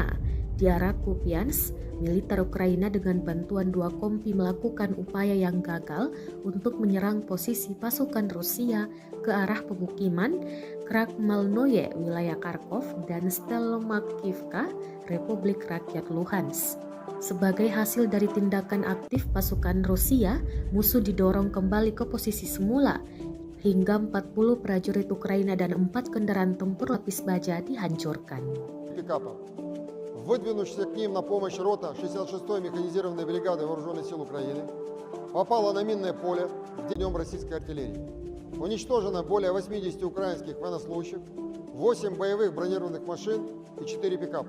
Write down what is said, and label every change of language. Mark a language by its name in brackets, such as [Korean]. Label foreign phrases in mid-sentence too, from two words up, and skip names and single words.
[Indonesian] Di arah Kupiansk, militer Ukraina dengan bantuan 2 kompi melakukan upaya yang gagal untuk menyerang posisi pasukan Rusia ke arah pemukiman Krakmalnoye, wilayah Kharkov, dan Stelmakivka, Republik Rakyat Luhansk. Sebagai hasil dari tindakan aktif pasukan Rusia, musuh didorong kembali ke posisi semula, hingga 40 prajurit Ukraina dan 4 kendaraan tempur lapis baja dihancurkan. [Russian] Выдвинувшаяся к ним на помощь рота 66-й механизированной бригады Вооруженных сил Украины попала на минное поле днем российской артиллерии. Уничтожено более 80 украинских военнослужащих, 8 боевых бронированных машин и 4 пикапа.